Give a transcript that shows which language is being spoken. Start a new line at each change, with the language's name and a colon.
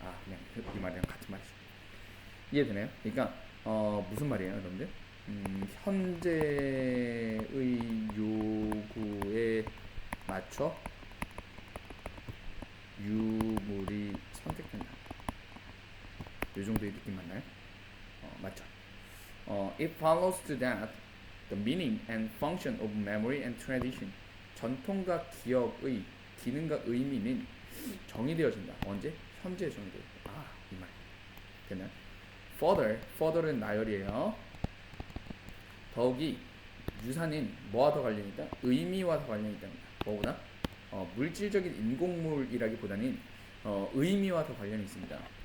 Korean: 그냥 이 말이랑 같은 말이죠. 이해되나요? 그러니까 무슨 말이에요, 여러분들? 현재의 요구에 맞춰 유물이 선택된다. 이 정도의 느낌 맞나요? 맞죠?
English: It follows to that the meaning and function of memory and tradition.
Korean: 전통과 기억의 기능과 의미는 정의되어진다. 언제? 현재에 정의되어진다. 이 말. 됐나요? further는 나열이에요. 더욱이 유산은 뭐와 더 관련이 있다? 의미와 더 관련이 있답니다. 뭐보다? 물질적인 인공물이라기보다는 의미와 더 관련이 있습니다.